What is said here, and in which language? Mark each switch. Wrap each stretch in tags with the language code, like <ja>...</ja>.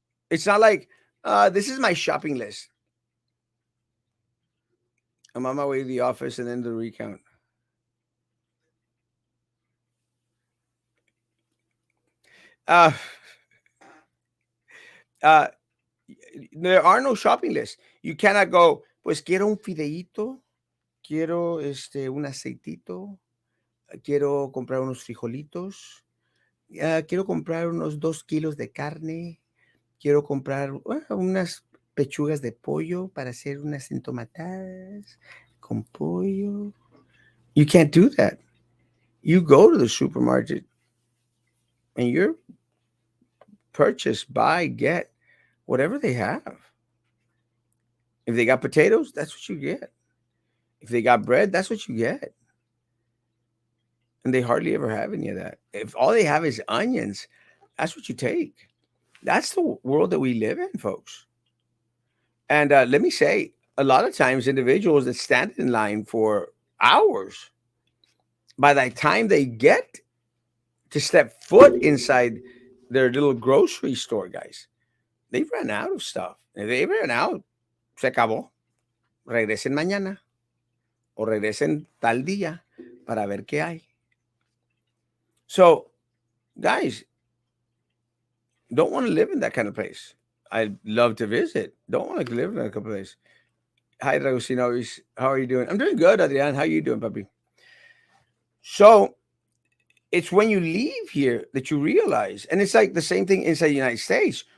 <en>It's not like this is my shopping list. I'm on my way to the office and then the recount. Uh, uh, there are no shopping lists. You cannot go,</en> <es>pues quiero un fideíto, quiero un aceitito, quiero comprar unos frijolitos, quiero comprar unos 2 kilos de carne, quiero comprar unas pechugas de pollo para hacer unas entomatadas con pollo.</es> <en>You can't do that. You go to the supermarket and you're purchase, buy, get whatever they have. If they got potatoes, that's what you get. If they got bread, that's what you get. And they hardly ever have any of that. If all they have is onions, that's what you take. That's the world that we live in, folks. And let me say, a lot of times individuals that stand in line for hours By the time they get to step foot inside their little grocery store, guys, they ran out of stuff. They ran out.</en> <es>Se acabó. Regresen mañana o regresen tal día para ver qué hay.</es> <en>So, guys, don't want to live in that kind of place. I'd love to visit. Don't want to live in that kind of place. Hi, Ragusinovis. How are you doing? I'm doing good, Adrian. How you doing, puppy? So, it's when you leave here that you realize, and it's like the same thing inside the United States.</en>